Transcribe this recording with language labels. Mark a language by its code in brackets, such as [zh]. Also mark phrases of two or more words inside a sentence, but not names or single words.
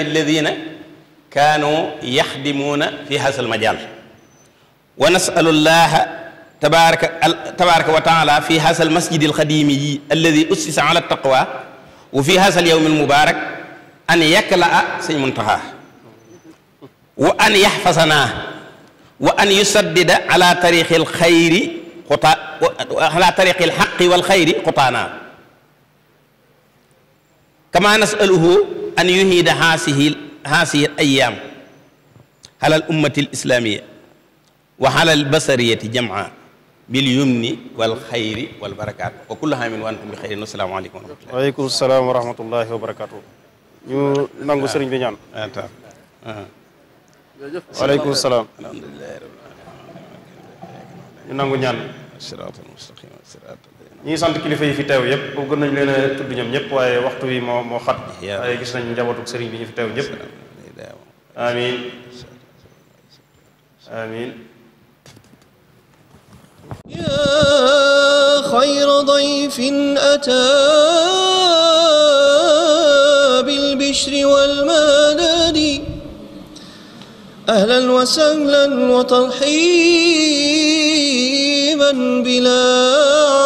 [ar] الذين كانوا يخدمونه في هذا المجال ونسأل الله تبارك وتعالى في هذا المسجد الخادمي الذي أسس على التقوى وفي هذا اليوم المبارك أن يكلأ sëñ Muntaxa وأن يحفظنا وأن يسدد على طريق الخير على طريق الحق والخير خطانا كما نسأله أن يعيد هذه الأيام على الأمة الإسلامية وعلى البشرية جمعاء باليمن والخير والبركات وكل عام وأنتم بخير السلام عليكم ورحمة الله وعليكم السلام ورحمة الله وبركاته [wo] ñu nangu sëriñ bi ñaan [ar] وعليكم السلام [wo] ñu nangu ñaan ñi ngi sant kilifa yi fi teew yëpp boobu gën nañu leen a tudd ñoom ñëpp waaye waxtu wi moo xat waaye gis nañ njabootu sëriñ bi ñu fi teew ñëpp amin amin [ar] يا خير ضيف أتى بالبشر والمدد أهلا وسهلا وترحيبا بلا